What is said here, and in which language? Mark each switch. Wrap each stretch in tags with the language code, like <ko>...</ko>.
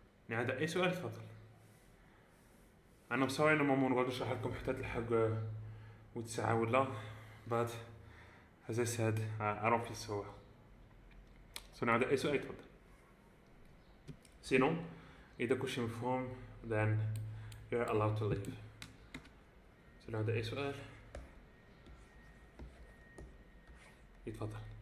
<ar>عنده أي سؤال تفضل. أنا بصراحة ما نقعد نشرح لكم حتى تلحق وتسعة ولا</ar> <en>but as I said I don't feel so well.</en> <ar>So عنده أي سؤال تفضل. سينو إذا كلشي مفهوم</ar> <en>then you're allowed to leave.</en> <ar>So عنده أي سؤال يتفضل.</ar>